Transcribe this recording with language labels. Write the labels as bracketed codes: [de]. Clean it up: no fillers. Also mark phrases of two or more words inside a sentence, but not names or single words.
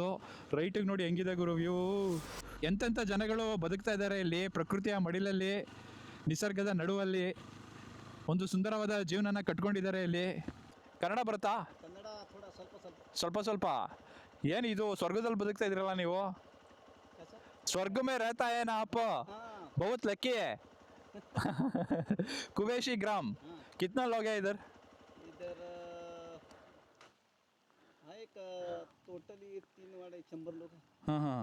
[kn] ರೈಟಿಗೆ ನೋಡಿ ಹೆಂಗಿದೆ ಗುರು ವ್ಯೂ. ಎಂತೆಂಥ ಜನಗಳು ಬದುಕ್ತಾ ಇದ್ದಾರೆ ಇಲ್ಲಿ, ಪ್ರಕೃತಿಯ ಮಡಿಲಲ್ಲಿ, ನಿಸರ್ಗದ ನಡುವಲ್ಲಿ ಒಂದು ಸುಂದರವಾದ ಜೀವನನ ಕಟ್ಕೊಂಡಿದ್ದಾರೆ ಇಲ್ಲಿ. ಕನ್ನಡ ಬರುತ್ತಾ? ಕನ್ನಡ ಥೋಡ ಸ್ವಲ್ಪ ಸ್ವಲ್ಪ. ಸ್ವಲ್ಪ ಸ್ವಲ್ಪ. ಏನು ಇದು ಸ್ವರ್ಗದಲ್ಲಿ ಬದುಕ್ತಾ ಇದ್ದೀರಲ್ಲ ನೀವು? [hi] स्वर्ग में रहता है ना आप? बहुत लकी है. कुवेशी ग्राम. कितना लोग हैं इधर? इधर एक टोटली 3 वाड़े 100 लोग हैं. हाँ हाँ.